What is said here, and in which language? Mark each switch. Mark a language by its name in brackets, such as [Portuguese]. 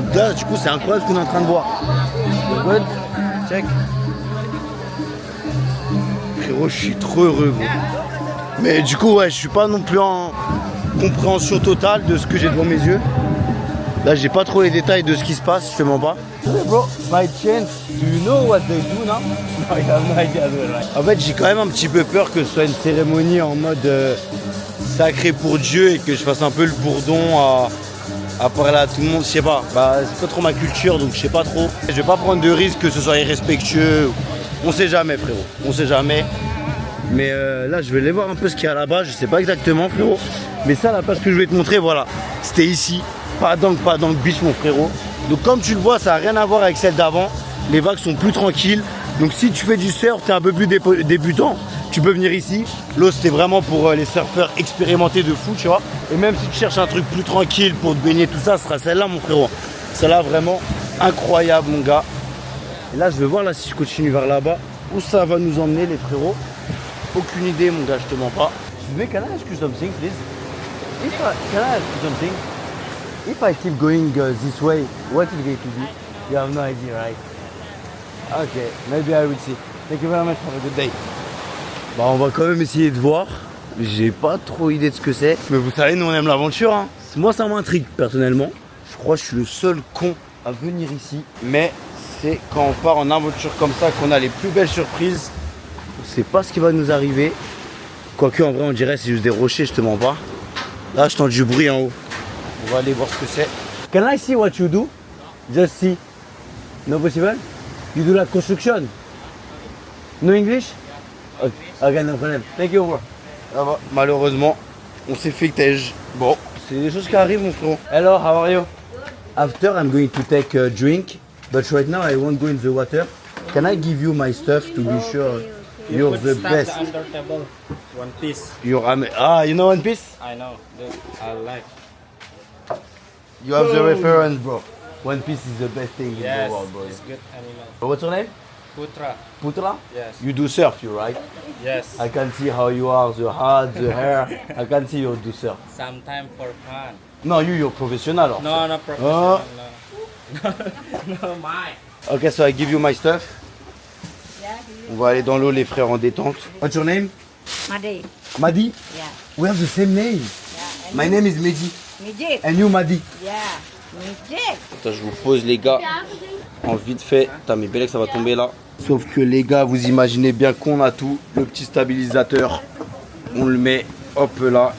[French] Donc là, du coup, c'est incroyable ce qu'on est en train de voir. [English] Good. Check. [French] Frérot, je suis trop heureux, gros. Mais du coup, ouais, je suis pas non plus en compréhension totale de ce que j'ai devant mes yeux. Là, j'ai pas trop les détails de ce qui se passe, je te mens pas. [English] Bro, by chance, do you know what they do now? No, I have no idea. [French] En fait, j'ai quand même un petit peu peur que ce soit une cérémonie en mode sacré pour Dieu et que je fasse un peu le bourdon à parler à tout le monde, je sais pas. Bah, c'est pas trop ma culture, donc je sais pas trop. Je vais pas prendre de risque que ce soit irrespectueux. On sait jamais, frérot. On sait jamais. Mais là, je vais aller voir un peu ce qu'il y a là-bas. Je sais pas exactement, frérot. Mais ça, la page que je vais te montrer, voilà. C'était ici. Pas dans le beach, mon frérot. Donc, comme tu le vois, ça n'a rien à voir avec celle d'avant. Les vagues sont plus tranquilles. Donc, si tu fais du surf, tu es un peu plus débutant, tu peux venir ici. L'eau, c'était vraiment pour les surfeurs expérimentés de fou, tu vois. Et même si tu cherches un truc plus tranquille pour te baigner, tout ça, ce sera celle-là, mon frérot. Celle-là, vraiment incroyable, mon gars. Et là, je vais voir là si je continue vers là-bas où ça va nous emmener, les frérots. Aucune idée, mon gars, je te mens pas. [English] Mais can I ask you something, please? Can I ask you something? If I keep going this way, what is going to be? You have no idea, right? Okay, maybe I will see. Thank you very much. Have a good day. [French] Bah, on va quand même essayer de voir. J'ai pas trop idée de ce que c'est. Mais vous savez, nous on aime l'aventure. Hein. Moi, ça m'intrigue personnellement. Je crois que je suis le seul con à venir ici. Mais c'est quand on part en aventure comme ça qu'on a les plus belles surprises. On sait pas ce qui va nous arriver. Quoique, en vrai, on dirait c'est juste des rochers, je te mens pas. Là, je tends du bruit en haut. On va aller voir ce que c'est. [English] Can I see what you do? Just see. No possible? You do [French] la construction? [English] No English? Okay, no problem. Thank you, bro. [French] Ça va. Malheureusement, on s'est fait tège. Bon, c'est des choses qui arrivent, mon frérot. [English] Hello, how are you? After, I'm going to take a drink, but right now I won't go in the water. Can I give you my stuff to be sure you're the best? Under table, one piece. You know One Piece? I know. I like. You have the reference, bro. One Piece is the best thing in Yes, the world, bro. it's good animal. What's your name? Putra. Putra? Yes. You do surf, you right? Yes. I can see how you are, the hat, the hair. I can see you do surf. Sometime for fun. No, you're professional. Also. No, no professional. Oh. No. No, my. Okay, so I give you my stuff. [French] On va aller dans l'eau, les frères, en détente. [English] What's your name? Madi. Madi? Yeah. We have the same name. Yeah. My name is Mehdi. Mijik. And you, Madi? Yeah. Mijik. [French] Attends, je vous pose, les gars, en vite fait. Putain, mais Bélec, ça va tomber là. Sauf que, les gars, vous imaginez bien qu'on a tout. Le petit stabilisateur, on le met, hop là.